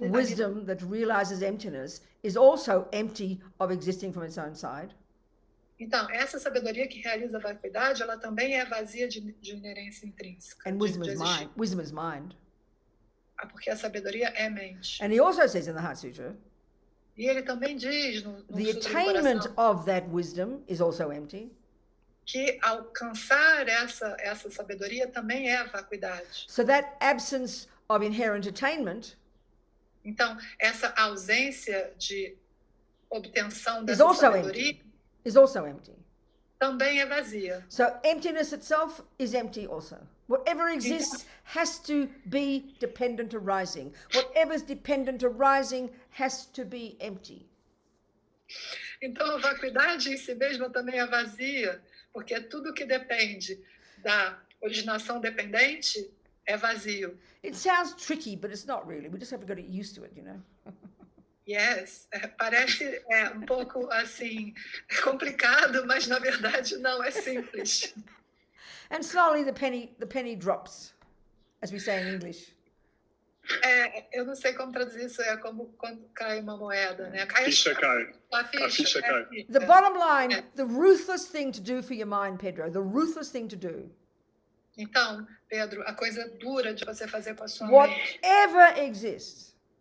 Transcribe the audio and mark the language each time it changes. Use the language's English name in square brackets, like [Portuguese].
[English] Wisdom that realizes emptiness is also empty of existing from its own side. [Portuguese] Então, essa sabedoria que realiza a vacuidade, ela também é vazia de inerência intrínseca. [English] And wisdom is mind. Wisdom is mind. [Portuguese] Porque a sabedoria é mente. [English] And he also says in the Heart Sutra, [Portuguese] E ele também diz no [English] The [Portuguese] Sutra do [English] attainment [Portuguese] Coração [English] of that wisdom is also empty. [Portuguese] que alcançar essa sabedoria também é a vacuidade. [English] So that absence of inherent attainment [Portuguese] Então, essa ausência de obtenção [English] is [Portuguese] dessa [English] also [Portuguese] sabedoria [English] empty. Is also empty. [Portuguese] também é vazia. [English] So emptiness itself is empty also. Whatever exists has to be dependent arising. Whatever's dependent arising has to be empty. [Portuguese] Então, a vacuidade em si mesma também é vazia, porque tudo que depende da originação dependente é vazio. [English] It sounds tricky, but it's not really. We just have to get used to it, you know. [Portuguese] Yes, parece um pouco assim complicado, mas na verdade não, é simples. [English] And slowly the penny drops, as we say in English. [Portuguese] Eu não sei como traduzir isso, é como quando cai uma moeda, né? A ficha cai. A ficha cai. [English] The bottom line, the ruthless thing to do for your mind, Pedro, the ruthless thing to do, [Portuguese] Então, Pedro, a coisa dura de você fazer com a sua mente, [English] whatever exists,